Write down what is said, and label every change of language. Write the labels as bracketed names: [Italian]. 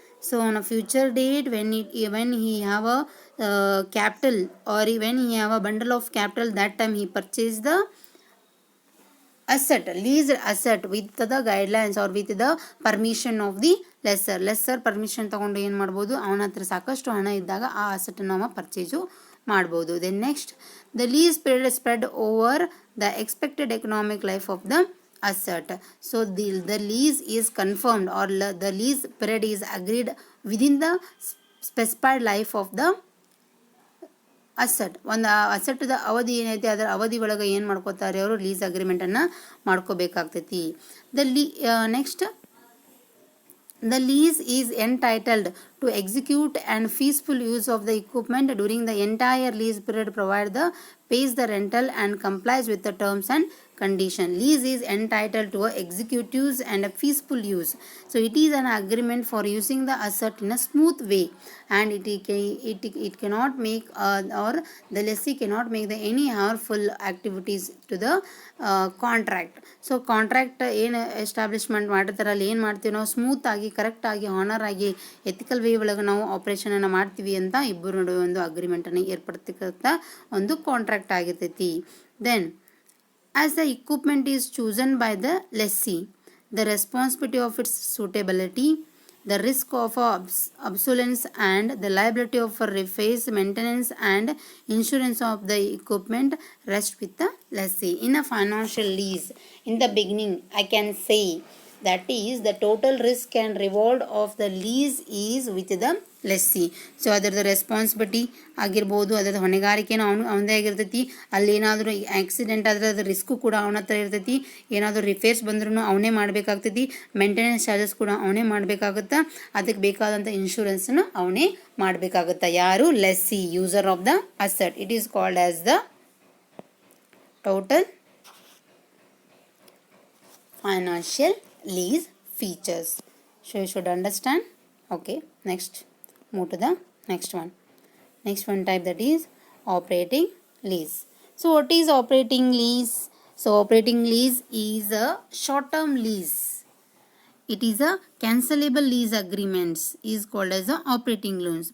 [English] So on a future date, when he have a capital or when he have a bundle of capital, that time he purchase the asset, leased asset with the guidelines or with the permission of the [Kannada] lesser permission ತೊಗೊಂಡು ಏನು ಮಾಡ್ಬೋದು, ಅವನ ಹತ್ರ ಸಾಕಷ್ಟು ಹಣ ಇದ್ದಾಗ ಆ ಅಸೆಟನ್ನು ಅವ ಪರ್ಚೇಸು ಮಾಡ್ಬೋದು. [English] Then next, the lease period spread over the expected economic life of the asset. So the lease is confirmed or the lease period is agreed within the specified life of the asset. [Kannada] ಒಂದು ಅಸೆಟ್ದ ಅವಧಿ ಏನೈತೆ ಅದರ ಅವಧಿ ಒಳಗೆ ಏನು ಮಾಡ್ಕೋತಾರೆ ಅವರು, lease ಅಗ್ರಿಮೆಂಟನ್ನು ಮಾಡ್ಕೋಬೇಕಾಗ್ತೈತಿ. [English] Next, the lease is entitled to execute and feasible use of the equipment during the entire lease period provided the pays the rental and complies with the terms and condition. Lease is entitled to execute use and a feasible use. So it is an agreement for using the asset in a smooth way, and it cannot make or the lessee cannot make the any harmful activities to the contract. [Kannada] So contract ಏನು establishment ಮಾಡಿರ್ತಾರಲ್ಲ, ಏನು ಮಾಡ್ತೀವಿ ನಾವು, smooth ಆಗಿ correct ಆಗಿ honour ಆಗಿ ethical way ಒಳಗೆ ನಾವು ಆಪ್ರೇಷನನ್ನು ಮಾಡ್ತೀವಿ ಅಂತ ಇಬ್ಬರು ನಡುವೆ ಒಂದು ಅಗ್ರಿಮೆಂಟನ್ನು ಏರ್ಪಡ್ತಕ್ಕಂಥ ಒಂದು ಕಾಂಟ್ರಾಕ್ಟ್ ಆಗಿರ್ತೈತಿ. [English] Then as the equipment is chosen by the lessee, the responsibility of its suitability, the risk of obsolescence and the liability of repairs, maintenance and insurance of the equipment rest with the lessee. In a financial lease, in the beginning I can say that is the total risk and reward of the lease is with the lessee. [Kannada] So ಅದರದ್ದು responsibility ಆಗಿರ್ಬೋದು, ಅದರದ್ದು ಹೊಣೆಗಾರಿಕೆನೂ ಅವನದೇ ಆಗಿರ್ತೈತಿ. ಅಲ್ಲೇನಾದರೂ accident ಆದರೆ ಅದ್ರ risk ಕೂಡ ಅವನ ಹತ್ರ ಇರ್ತೈತಿ. ಏನಾದರೂ ರಿಪೇರ್ಸ್ ಬಂದ್ರೂ ಅವನೇ ಮಾಡಬೇಕಾಗ್ತೈತಿ. ಮೇಂಟೆನೆನ್ಸ್ ಚಾರ್ಜಸ್ ಕೂಡ ಅವನೇ ಮಾಡಬೇಕಾಗುತ್ತಾ. ಅದಕ್ಕೆ ಬೇಕಾದಂಥ ಇನ್ಶೂರೆನ್ಸನ್ನು ಅವನೇ ಮಾಡಬೇಕಾಗುತ್ತಾ. ಯಾರು? [English] Lessee, user of the asset. It is called as the total financial lease features. So you should understand. Okay, next, move to the next one type, that is operating lease. So what is operating lease? So operating lease is a short term lease. It is a cancelable lease agreements is called as a operating loans.